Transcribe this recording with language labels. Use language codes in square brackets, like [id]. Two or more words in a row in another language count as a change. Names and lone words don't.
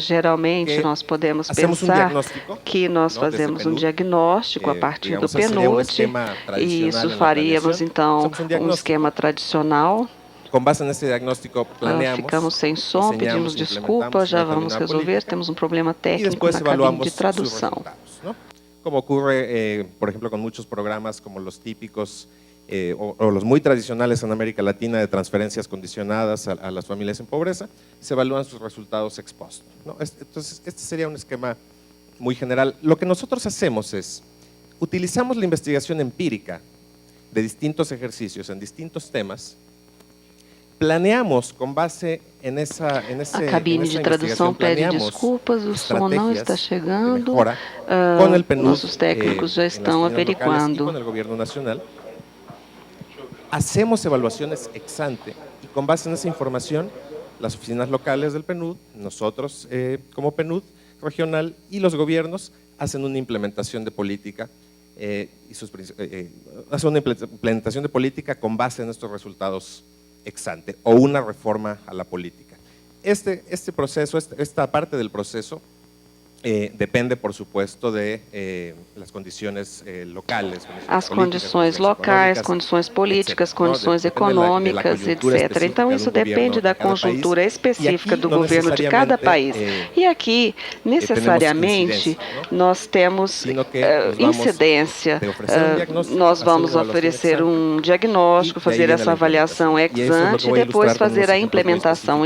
[pt] Geralmente, nós podemos pensar que nós fazemos um diagnóstico a partir do PNUD, e isso faríamos, então, um esquema tradicional. Com base nesse diagnóstico, ficamos sem som, pedimos desculpas, já vamos resolver, temos um problema técnico na cabine de tradução. [es] Como ocurre, por ejemplo, con muchos programas como los típicos o los muy tradicionales en América Latina de transferencias condicionadas a las familias en pobreza, se evalúan sus resultados ex post, ¿no? Entonces, este sería un esquema muy general. Lo que nosotros hacemos es, utilizamos la investigación empírica de distintos ejercicios en distintos temas, planeamos [pt] com base a cabine de tradução pede desculpas, o som não está chegando, nossos técnicos já estão averiguando. [es] Hacemos evaluaciones ex ante y con base en esa información, las oficinas locales del PNUD, nosotros como PNUD regional y los gobiernos hacen una implementación de política hacen una implementación de política con base en estos resultados ex ante o una reforma a la política. Este proceso, esta parte del proceso depende, por supuesto, de las condiciones locales. [pt] As condições locais, condições políticas, condições econômicas, etc. Então, isso depende da conjuntura específica do governo de cada país. E aqui, necessariamente, nós temos incidência. Nós vamos oferecer um diagnóstico, fazer essa avaliação ex ante e depois fazer a implementação.